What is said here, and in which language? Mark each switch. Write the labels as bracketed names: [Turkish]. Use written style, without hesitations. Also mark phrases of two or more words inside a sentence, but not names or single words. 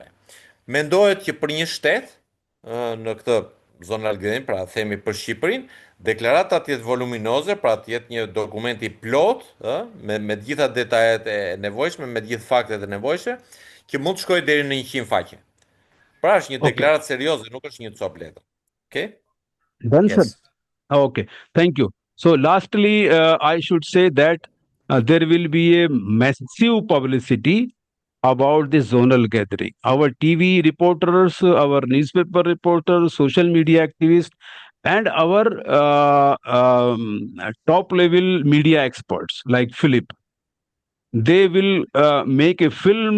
[Albanian] Mendohet që për një shtet, në këtë zonë algjerin, pra themi për Shqipërinë, deklarata të jetë voluminoze, pra të jetë një dokument i plot, me të gjitha detajet e nevojshme, me të gjithë faktet e nevojshme, që mund të shkojë deri në 100 faqe. Pra është një deklaratë serioze, nuk është një copë letër. Okay? [English] Done, Yes. sir. Okay, thank you. So lastly, I should say that there will be a massive publicity about this zonal gathering. Our TV reporters, our newspaper reporters, social media activists, and our top level media experts like Philip, they will make a film.